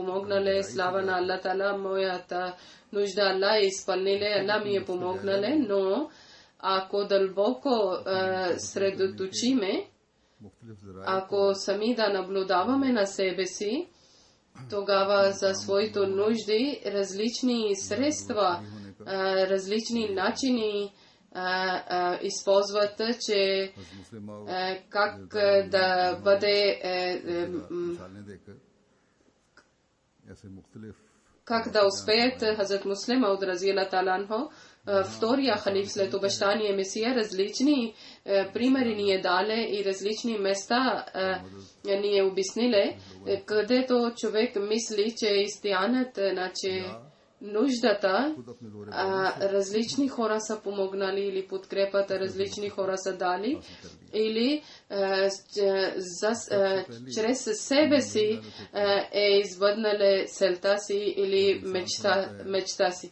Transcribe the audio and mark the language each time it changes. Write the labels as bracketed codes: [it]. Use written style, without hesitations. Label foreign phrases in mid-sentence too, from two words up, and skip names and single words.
[bg] помогнале, слава на Аллах Таала, моята нужда Аллах е изпълниле, Аллах ми е помогнале, но ако дълбоко средоточиме, ако сами да наблюдаваме на себе си, тогава за своите нужди различни средства, различни начини използват, че как да бъде как да успеят Хазрат Муслим Мауд [ar] رضي الله تعالى عنه, [bg] втория халиф след обещание Месия, различни примери ни е дале и различни места ни е обясниле, където човек мисли, че истиянът, значи нуждата, различни хора са помогнали или подкрепата различни хора са дали, или чрез себе си е извъднале целта си или мечта си.